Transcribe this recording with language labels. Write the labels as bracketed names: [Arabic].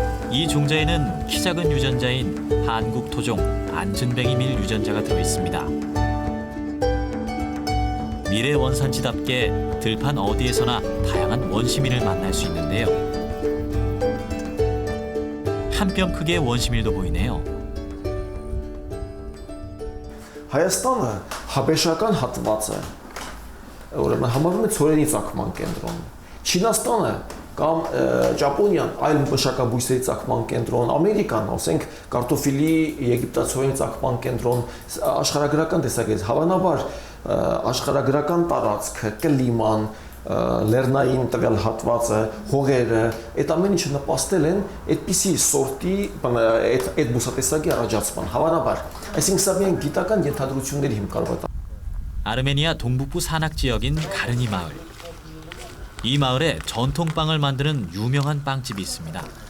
[Korean] 이 종자에는 키 작은 유전자인 한국 토종 안진뱅이 밀 유전자가 들어 있습니다. 밀의 원산지답게 들판 어디에서나 다양한 원시밀을 만날 수 있는데요. 한 뼘 크기의 원시밀도 보이네요. [Armenian] Հայաստանը հաբեշական հատված է, ուրեմն համարվում է ցորենի ծագման կենտրոն։ Չինաստանը կամ Ճապոնիան այլ մշակաբույսերի ծագման կենտրոն, Ամերիկան, ասենք կարտոֆիլի, եգիպտացորենի ծագման կենտրոն, աշխարհագրական տեսակետից հավանաբար աշխարհագրական տարածքը, կլիման, լեռնային տվյալ հատվածը, հողերը, այդ ամեն ինչը նպաստել են այդպիսի սորտի այդ բուսատեսակի առաջացման հավանաբար։ Այսինքն սա միայն գիտական ենթադրությունների հիմք կարող է։ [Korean] 아르메니아 동북부 산악 지역인 가르니 마을. 이 마을에 전통빵을 만드는 유명한 빵집이 있습니다.